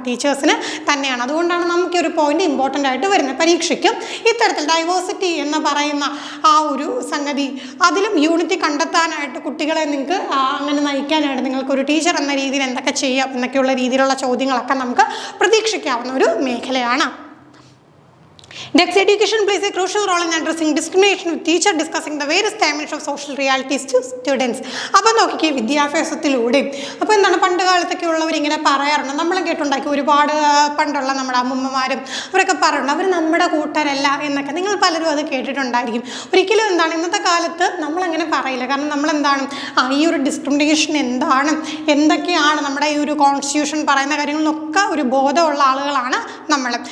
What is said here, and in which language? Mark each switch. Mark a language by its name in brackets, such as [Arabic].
[Malayalam] ടീച്ചേഴ്സിന് തന്നെയാണ്. അതുകൊണ്ടാണ് നമുക്ക് ഒരു പോയിന്റ് ഇമ്പോർട്ടൻ്റ് ആയിട്ട് വരുന്നത്. പരീക്ഷയ്ക്കും ഇത്തരത്തിൽ ഡൈവേഴ്സിറ്റി എന്ന് പറയുന്ന ആ ഒരു സംഗതി അതിലും യൂണിറ്റി കണ്ടെത്താനായിട്ട് കുട്ടികളെ നിങ്ങൾക്ക് അങ്ങനെ നയിക്കാനായിട്ട് നിങ്ങൾക്കൊരു ടീച്ചർ എന്ന രീതിയിൽ എന്തൊക്കെ ചെയ്യാം എന്നൊക്കെയുള്ള രീതിയിലുള്ള ചോദ്യങ്ങളൊക്കെ നമുക്ക് പ്രതീക്ഷിക്കാവുന്ന ഒരു മേഖലയാണ്. [English] Next, education plays a crucial role in addressing discrimination with teacher discussing the various dimensions of social realities to students. [Malayalam] അപ്പോൾ നോക്കിക്കേ വിദ്യാഭ്യാസത്തിലൂടെ അപ്പോൾ എന്താണ് പണ്ട് കാലത്തൊക്കെ ഉള്ളവർ ഇങ്ങനെ പറയാറുണ്ട്, നമ്മൾ കേട്ടുണ്ടാക്കി ഒരുപാട് പണ്ടുള്ള നമ്മുടെ അമ്മൂമ്മമാരും അവരൊക്കെ പറയുന്നുണ്ട് അവർ നമ്മുടെ കൂട്ടരല്ല എന്നൊക്കെ. നിങ്ങൾ പലരും അത് കേട്ടിട്ടുണ്ടായിരിക്കും. ഒരിക്കലും എന്താണ് ഇന്നത്തെ കാലത്ത് നമ്മളങ്ങനെ പറയില്ല. കാരണം നമ്മളെന്താണ് ഈ ഒരു ഡിസ്ക്രിമിനേഷൻ എന്താണ്, എന്തൊക്കെയാണ് നമ്മുടെ ഈ ഒരു കോൺസ്റ്റിറ്റ്യൂഷൻ പറയുന്ന കാര്യങ്ങളിലൊക്കെ ഒരു ബോധമുള്ള ആളുകളാണ് നമ്മൾ.